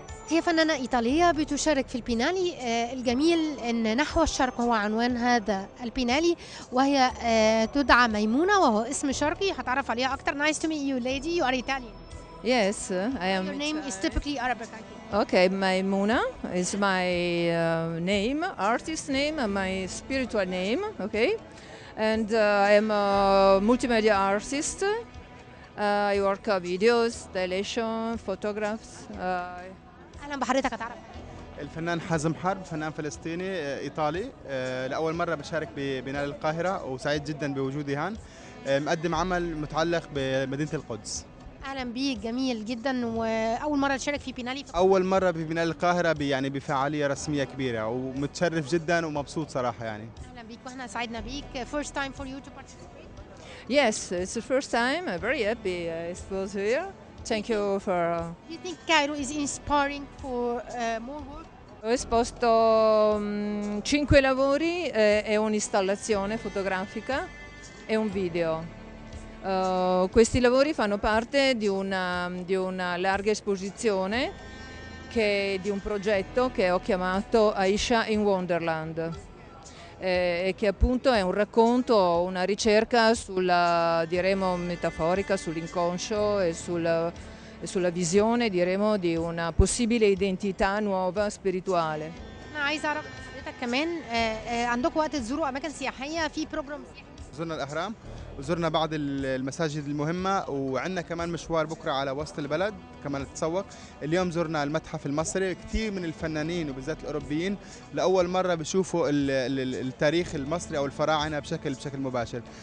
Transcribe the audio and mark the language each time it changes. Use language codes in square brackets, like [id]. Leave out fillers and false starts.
[ar] هي فنانة إيطالية بتشارك في البينالي الجميل أن نحو الشرق هو عنوان هذا البينالي، وهي تدعى ميمونة وهو اسم شرقي هتعرف عليها أكتر. [en] Nice to meet you, lady. You are Italian. Yes, I am. Your name is typically Arabic, I think. Okay, Maimuna is my name, artist name, and my spiritual name. Okay, and I am a multimedia artist. I work videos, installation, photographs. [ar] أهلا بحضرتك. هتعرف الفنان حازم حرب، فنان فلسطيني إيطالي. لأول مرة بشارك ببينالي القاهرة وسعيد جدا بوجودي هان. مقدم عمل متعلق بمدينة القدس. أهلا بيك، جميل جدا. وأول مرة تشارك في بينالي؟ أول مرة ببينالي القاهرة يعني بفعالية رسمية كبيرة، ومتشرف جدا ومبسوط صراحة يعني. أهلا بيك وإحنا سعدنا بيك. [en] First time for you to participate? Yes, it's the first time. I'm very happy I was here. Thank you for. Do you think Cairo is inspiring for more work? [it] Ho esposto 5 lavori e un'installazione fotografica. e un video. Questi lavori fanno parte di una larga esposizione di un progetto che ho chiamato Aisha in Wonderland, e che appunto è un racconto, una ricerca sulla, diremo, metaforica, sull'inconscio e sulla visione, diremo, di una possibile identità nuova spirituale. [ar] أنا عايزة أعرف حضرتك كمان عندكم وقت تزوروا أماكن سياحية في بروجرام سياحي؟ زرنا الأهرام وزرنا بعض المساجد المهمة، وعندنا كمان مشوار بكرة على وسط البلد كمان نتسوق. اليوم زرنا المتحف المصري. كثير من الفنانين وبالذات الأوروبيين لأول مرة بيشوفوا التاريخ المصري أو الفراعنة بشكل مباشر.